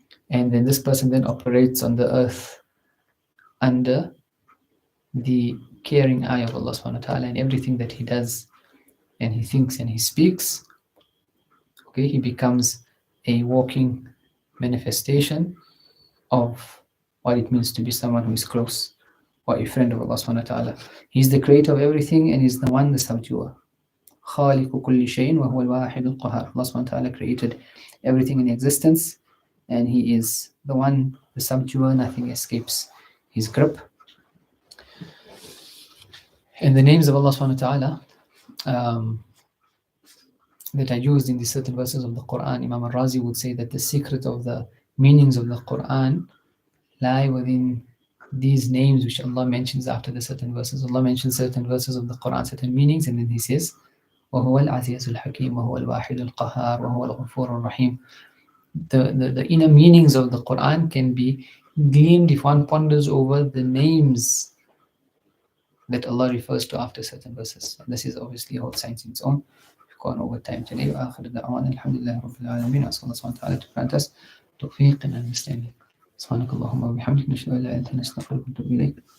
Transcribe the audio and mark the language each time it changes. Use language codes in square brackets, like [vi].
[en] And then this person then operates on the earth under the caring eye of Allah subhanahu wa ta'ala, and everything that he does and he thinks and he speaks, okay, he becomes a walking manifestation of what it means to be someone who is close or a friend of Allah subhanahu wa ta'ala. He's the creator of everything and he's the one, the subduer. [ar] خالق كل شيء وهو الواحد القهار. [en] Allah subhanahu wa ta'ala created everything in existence, and He is the one, the subduer. Nothing escapes His grip. And the names of Allah subhanahu wa ta'ala that are used in the certain verses of the Quran, Imam al-Razi would say that the secret of the meanings of the Quran lie within these names which Allah mentions after the certain verses. Allah mentions certain verses of the Quran, certain meanings, and then He says, [ar] وَهُوَ الْعَزِيزُ الْحَكِيمُ وَهُوَ الْوَاحِدُ الْقَهَّارُ وَهُوَ الْغَفُورُ الرَّحِيمُ. [en] The inner meanings of the Quran can be gleaned if one ponders over the names that Allah refers to after certain verses. This is obviously a whole science in its own. We've gone over time today. [ar] وآخر دعوانا الحمد لله رب العالمين. أسأل الله سبحانه وتعالى [en] to grant us [ar] توفيق [en] and understanding. [ar] سبحانك اللهم وبحمدك نشهد أن لا إله إلا أنت نستغفرك ونتوب إليك.